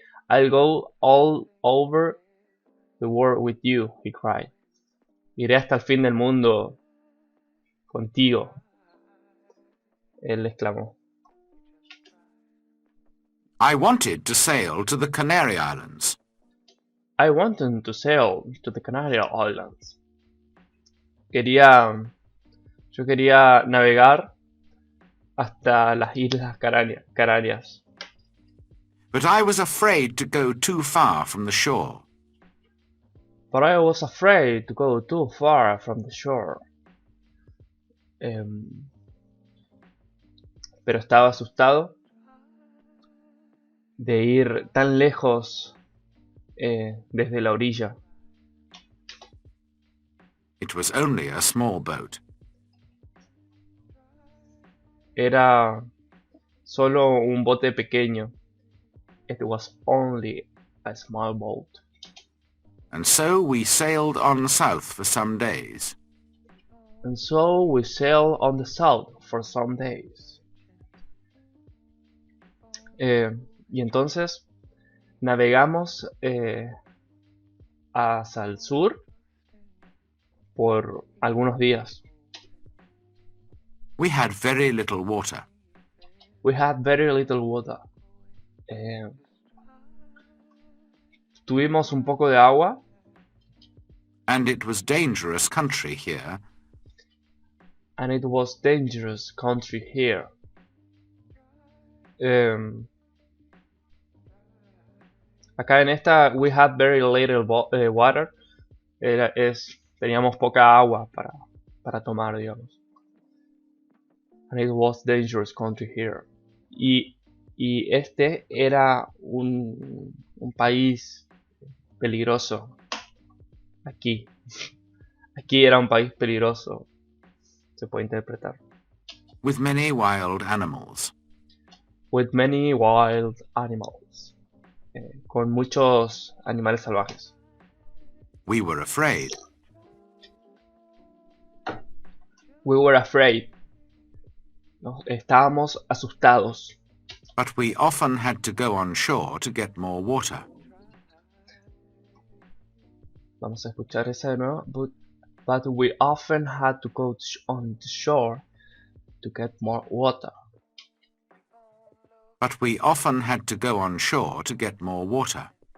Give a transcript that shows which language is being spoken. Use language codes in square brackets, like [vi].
[en] I'll go all over the world with you, he cried. [es] Iré hasta el fin del mundo contigo, él exclamó. [en] I wanted to sail to the Canary Islands. I wanted to sail to the Canary Islands. [es] Yo quería navegar hasta las Islas Canarias. [en] But I was afraid to go too far from the shore. But I was afraid to go too far from the shore. [es] Pero estaba asustado de ir tan lejos desde la orilla. [en] It was only a small boat. [es] Era solo un bote pequeño. [en] It was only a small boat. And so we sailed on south for some days. And so we sailed on the south for some days. [es] Y entonces navegamos hacia el sur por algunos días. [en] We had very little water. We had very little water. [es] Tuvimos un poco de agua. [en] And it was dangerous country here. And it was dangerous country here. [es] Acá en esta, [en] we had very little water. [es] Teníamos poca agua para tomar, digamos. [en] And it was dangerous country here. [es] Y este era un país peligroso. Aquí era un país peligroso. Se puede interpretar. [en] With many wild animals. With many wild animals. [es] Con muchos animales salvajes. [en] We were afraid. We were afraid. [es] Estábamos asustados. [en] But we often had to go on shore to get more water. [es] Vamos a escuchar esa de nuevo. [en] But we often had to go on the shore to get more water. But we often had to go on shore to get more water.